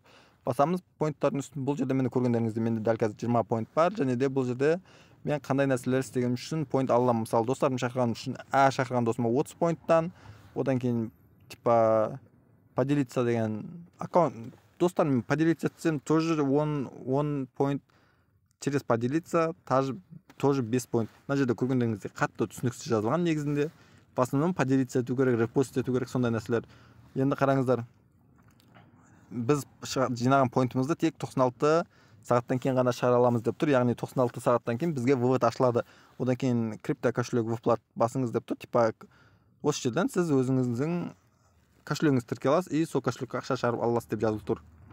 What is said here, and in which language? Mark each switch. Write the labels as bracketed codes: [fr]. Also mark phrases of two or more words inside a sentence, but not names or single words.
[kk] Басамыз поинттардың үстін. Бұл жерде мені көргендеріңізде менде дәл қазір 20 поинт бар. Және де бұл жерде мен қандай нәрселер істеген үшін поинт аламын. Мысалы, достарым шақырған үшін шақырған досыма 30 поинттан, одан кейін [ru] типа поделиться [kk] деген аккаунт, достармен поделиться етсем тоже 10 поинт, [ru] через поделиться тоже [kk] 5 поинт. Мына жерде көргендеріңізде қатты түсініксіз жазылған негізінде. [ru] В основном поделиться [kk] ету керек, репост ету керек, сондай нәрселер. Енді қараңыздар, біз жинаған поинтымызды тек 96 сағаттан кейін ғана шығара аламыз деп тұр. Яғни 96 сағаттан кейін бізге вывод ашылады. Одан кейін [ru] крипто кошелек выплат [kk] басыңыз деп тұр. Типа осы жерден сіз өзіңіздің кошелегіңізді тіркей аласыз и сол кошелекке ақша шығарып аласыз деп жазылып тұр.